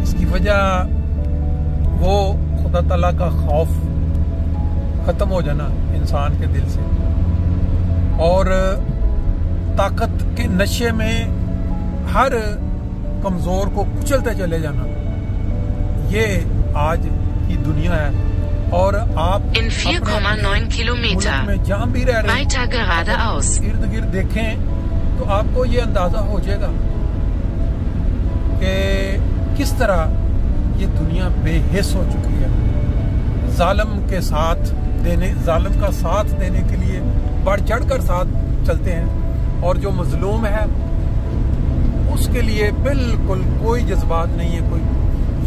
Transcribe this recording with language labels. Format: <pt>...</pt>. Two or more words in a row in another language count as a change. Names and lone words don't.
<ur>اس کی وجہ وہ خدا تعالیٰ کا خوف ختم ہو جانا انسان کے دل سے، اور طاقت کے نشے میں ہر کمزور کو کچلتے چلے جانا، یہ آج کی دنیا ہے. اور آپ</ur> <de>In 4,9 Kilometer</de> <ur>میں جہاں بھی رہ رہے ہیں,</ur> <de>weiter geradeaus।</de> <ur>ارد گرد دیکھیں تو آپ کو یہ اندازہ ہو جائے گا کہ کس طرح یہ دنیا بے حس ہو چکی ہے. ظالم کے ساتھ دینے، ظالم کا ساتھ دینے کے لیے بڑھ چڑھ کر ساتھ چلتے ہیں، اور جو مظلوم ہے اس کے لیے بالکل کوئی جذبات نہیں ہے کوئی.</ur>